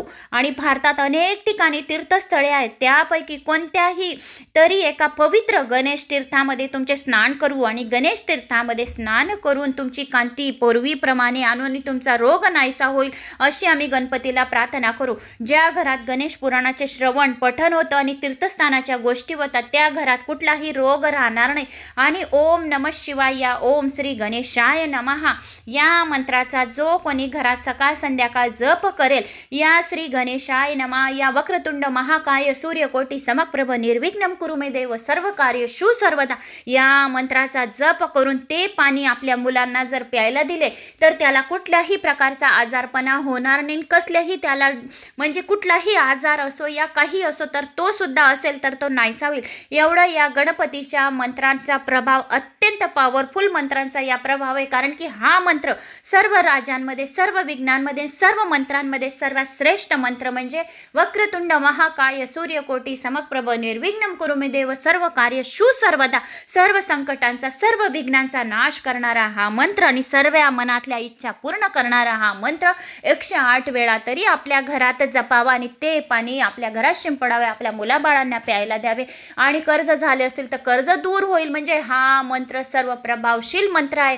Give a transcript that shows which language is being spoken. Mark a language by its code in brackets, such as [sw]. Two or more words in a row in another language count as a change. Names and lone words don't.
[mr] आणि भारतात अनेक ठिकाणी तीर्थस्थळे आहेत, त्यापैकी कोणत्याही तरी एका पवित्र गणेश तीर्थामध्ये तुमचे स्नान करू आणि गणेश तीर्थामध्ये स्नान करून तुमची कांती पूर्वीप्रमाणे आणून तुमचा रोग नाहीसा होईल अशी आम्ही गणपतीला प्रार्थना करू. ज्या घरात गणेश पुराणाचे श्रवण पठण होतं आणि तीर्थस्थानाच्या गोष्टी होतात त्या घरात कुठलाही रोग राहणार नाही. आणि [sa] ओम नमः शिवाय [mr] या [sa] ओम श्री गणेशाय नमः [mr] या मंत्राचा जो कोणी घरात सकाळ संध्याकाळ जप करेल, या [sa] श्री गणेशाय नमः [mr] या [sa] वक्रतुंड महाकाय सूर्यकोटी समप्रभ निर्विघ्नं कुरु मे देव सर्व कार्य शु सर्वदा [mr] या मंत्राचा जप करून ते पाणी आपल्या मुलांना जर प्यायला दिले तर त्याला कुठल्याही प्रकारचा आजारपणा होणार नाही. कसलेही त्याला म्हणजे कुठलाही आजार असो या काही असो तर तो सुद्धा असेल तर तो नाहीसा होईल. एवढं या गणपतीच्या मंत्रांचा प्रभाव अत्यंत पॉवरफुल मंत्रांचा या प्रभाव आहे. कारण की हा मंत्र सर्व राजांमध्ये, सर्व विज्ञानमध्ये, सर्व मंत्रांमध्ये सर्वात श्रेष्ठ मंत्र म्हणजे [sa] वक्रतुंड महाकाय सूर्यकोटी समप्रभ निर्विघ्नं कुरु मे देव सर्व कार्य शु सर्वदा [mr] सर्व संकटांचा, सर्व विघ्नांचा नाश करणारा हा मंत्र आणि सर्व मनातल्या इच्छा पूर्ण करणारा हा मंत्र 108 वेळा तरी आपल्या घरात जपावा आणि ते पाणी आपल्या घरात शिंपडावे, आपल्या मुलाबाळांना प्यायला द्यावे. आणि कर्ज झाले असेल तर कर्ज दूर होईल. म्हणजे हा मंत्र सर्व प्रभावशील मंत्र आहे.